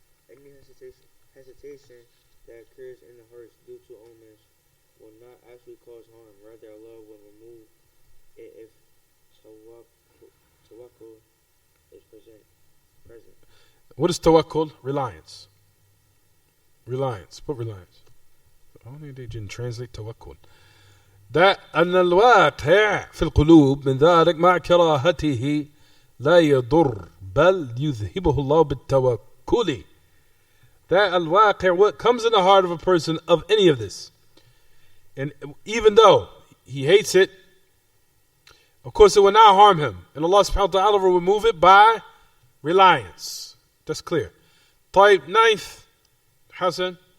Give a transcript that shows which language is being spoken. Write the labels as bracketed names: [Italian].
[English] Any hesitation that occurs in the hearts due to omens will not actually cause harm. Rather, Allah will remove it if tawakkul is present. What is tawakkul? Reliance. Reliance. Put reliance. Only they didn't translate tawakkul. [Arabic] ده أن الواقع في القلوب من ذلك مع كراهته لا يضر بل يذهبه الله بالتوكل. [English] That al-waqi', what comes in the heart of a person of any of this, and even though he hates it, of course it will not harm him, and Allah subhanahu wa ta'ala will remove it by reliance. That's clear. Ninth, Hassan.